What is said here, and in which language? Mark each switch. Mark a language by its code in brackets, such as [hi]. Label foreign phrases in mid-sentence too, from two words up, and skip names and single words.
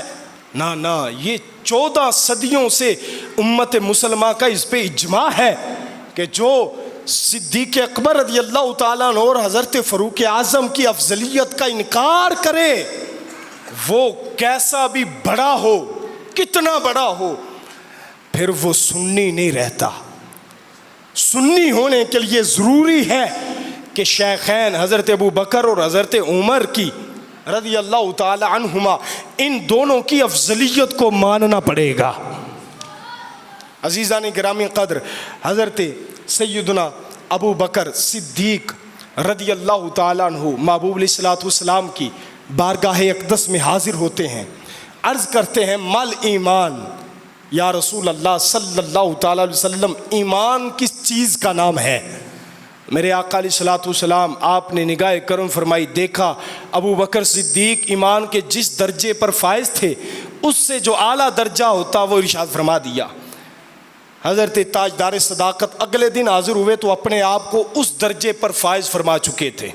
[ur] نا نا، یہ 14 صدیوں سے امت مسلمہ کا اس پہ اجماع ہے کہ جو صدیق اکبر [ar] رضي الله تعالى عنه [ur] اور حضرت فاروق اعظم کی افضلیت کا انکار کرے، وہ کیسا بھی بڑا ہو، کتنا بڑا ہو، پھر وہ سنی نہیں رہتا. سنی ہونے کے لیے ضروری ہے کہ شیخین حضرت ابو بکر اور حضرت عمر کی [ar] رضي الله تعالى عنهما, [ur] ان دونوں کی افضلیت کو ماننا پڑے گا. عزیزان گرامی قدر، حضرت سیدنا ابو بکر صدیق [ar] رضي الله تعالى عنه [ur] محبوب علیہ السلام کی بارگاہ اقدس میں حاضر ہوتے ہیں، عرض کرتے ہیں [ar] ما الإيمان يا رسول الله صلى الله تعالى عليه وسلم, [ur] ایمان کس چیز کا نام ہے? میرے آقا علیہ السلام آپ نے نگاہ کرم فرمائی، دیکھا ابو بکر صدیق ایمان کے جس درجے پر فائز تھے اس سے جو اعلیٰ درجہ ہوتا وہ ارشاد فرما دیا. حضرت تاجدار صداقت اگلے دن حاضر ہوئے تو اپنے آپ کو اس درجے پر فائز فرما چکے تھے.